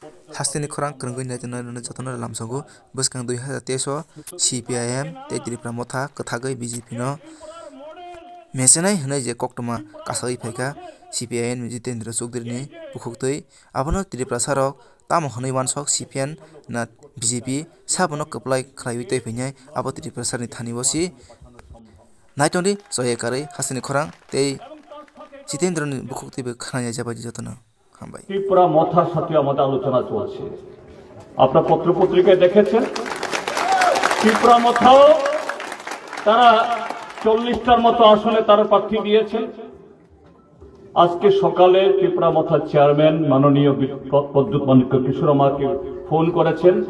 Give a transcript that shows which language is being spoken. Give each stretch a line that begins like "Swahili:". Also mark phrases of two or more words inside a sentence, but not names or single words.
Kok Borok: hasteni khorang krungui naituna jotona lamsago bwskang 2023 o CPIM tei Tripura motha kwthagui BJP no mesenai hwnai je koktoma kasai phaika CPIM Jitendra Chowdhury ni bukhugtui abono Tripura sarok tamo hwnai wansok CPN na BJP sabono kwplai khlaiui tei phainai abo Tripura sarni thani bosi naitoni joyekarui hasteni khorang tei Jitendra ni bukhugtui be khnai jabai jotona হামবাই
Bangla: ত্রিপুরা মথার সাথে আমাদের আলোচনা চলছে আপনারা পত্রপত্রিকায় দেখেছেন ত্রিপুরা মথাও তারা 40টার মতো আসনে তারা প্রার্থী দিয়েছেন আজকে সকালে ত্রিপুরা মথার চেয়ারম্যান মাননীয় প্রদ্যুৎ মানিক্য কিশোর আমাকে ফোন করেছেন